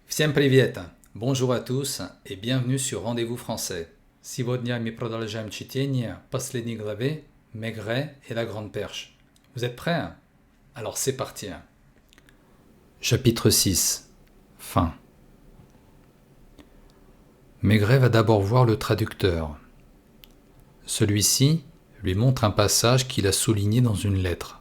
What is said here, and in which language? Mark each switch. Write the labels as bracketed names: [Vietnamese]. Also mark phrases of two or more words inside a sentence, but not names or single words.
[Russian] Всем привет! [French] Bonjour à tous et bienvenue sur Rendez-vous français. [Russian] Сегодня мы продолжаем чтение последней главы Maigret et la Grande Perche. [French] Vous êtes prêts? Alors c'est parti. Chapitre 6. Fin. Maigret va d'abord voir le traducteur. Celui-ci lui montre un passage qu'il a souligné dans une lettre.